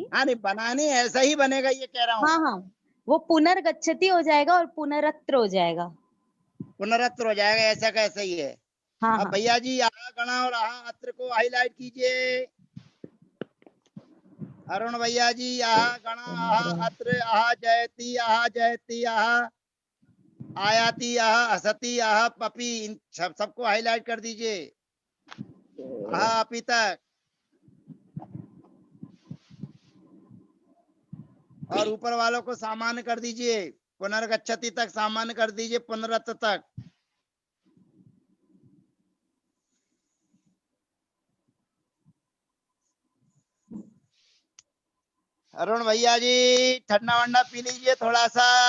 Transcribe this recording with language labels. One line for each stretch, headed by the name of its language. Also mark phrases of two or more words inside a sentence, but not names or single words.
Hindi: हाँ, नहीं बनाने ऐसा ही बनेगा, ये कह रहा हूँ। हाँ हाँ, वो पुनर्गच्छति हो जाएगा और पुनरत्र हो जाएगा। पुनरत्र हो जाएगा, ऐसा का ऐसा ही है। हाँ अब हाँ। भैया जी,
Sanskrit: आहा गणा
Hindi: और
Sanskrit: आहा अत्र
Hindi: को हाईलाइट कीजिए। अरुण भैया जी,
Sanskrit: आहा गणा, आहा अत्र, आहा जयती, आहा जयती, आहा आयाती, आहा असती, आहा पपी,
Hindi: इन सबको हाईलाइट कर दीजिए। आहा अपी तक, और ऊपर वालों को सामान्य कर दीजिए। पुनर्गच्छति तक सामान्य कर दीजिए, पुनरत्र तक। अरुण भैया जी, ठंडा वंडा पी लीजिए थोड़ा सा।